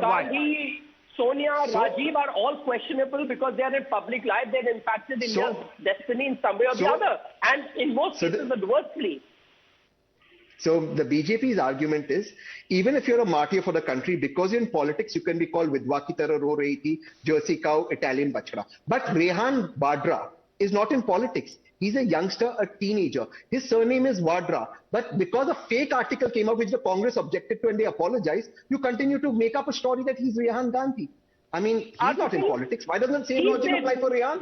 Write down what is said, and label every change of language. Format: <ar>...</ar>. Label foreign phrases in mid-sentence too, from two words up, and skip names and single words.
<en>Gandhi, Sonia, Rajiv are all questionable because they are in public life. They've impacted India's destiny in some way or the other, and in most cases adversely. So the BJP's argument is, even if you're a martyr for the country, because you're in politics, you can be called</en> <hi>Vidwa ki tarah ro rahi thi,</hi> <en>Jersey cow, Italian bachda. But Rehan Vadra is not in politics. He's a youngster, a teenager. His surname is Vadra. But because a fake article came out which the Congress objected to and they apologized, you continue to make up a story that he's Rehan Gandhi. I mean, he's not in politics. Why doesn't the same logic apply for Rehan?</en>